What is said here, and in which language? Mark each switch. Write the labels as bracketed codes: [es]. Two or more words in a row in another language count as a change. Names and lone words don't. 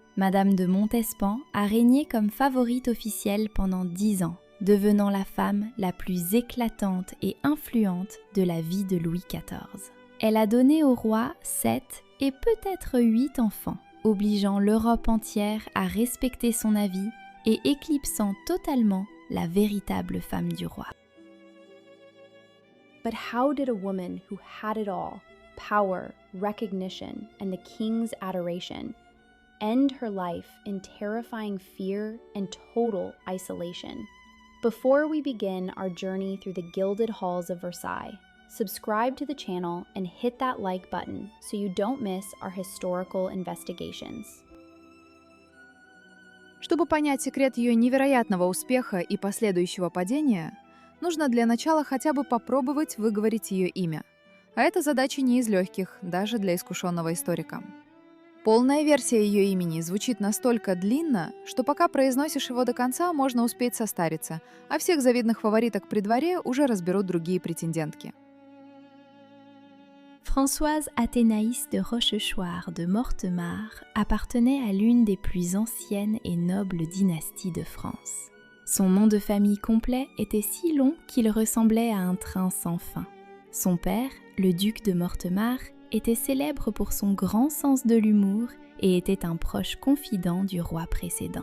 [fr] Madame de Montespan a régné comme favorite officielle pendant 10 ans, devenant la femme la plus éclatante et influente de la vie de Louis XIV. Elle a donné au roi 7 et peut-être 8 enfants, obligeant l'Europe entière à respecter son avis et éclipsant totalement la véritable femme du roi. [en] But how did a woman who had it all, power, recognition, and the king's adoration, end her life in terrifying fear and total isolation? Before we begin our journey through the gilded halls of Versailles, subscribe to the channel and hit that like button so you don't miss our historical investigations. [ru] Чтобы понять секрет ее невероятного успеха и последующего падения, нужно для начала хотя бы попробовать выговорить ее имя. А эта задача не из легких, даже для искушенного историка. Полная версия ее имени звучит настолько длинно, что пока произносишь его до конца, можно успеть состариться, а всех завидных фавориток при дворе уже разберут другие претендентки. [fr] Françoise Athénaïs de Rochechouart de Mortemart appartenait à l'une des plus anciennes et nobles dynasties de France. Son nom de famille complet était si long qu'il ressemblait à un train sans fin. Son père, le duc de Mortemart, était célèbre pour son grand sens de l'humour et était un proche confident du roi précédent.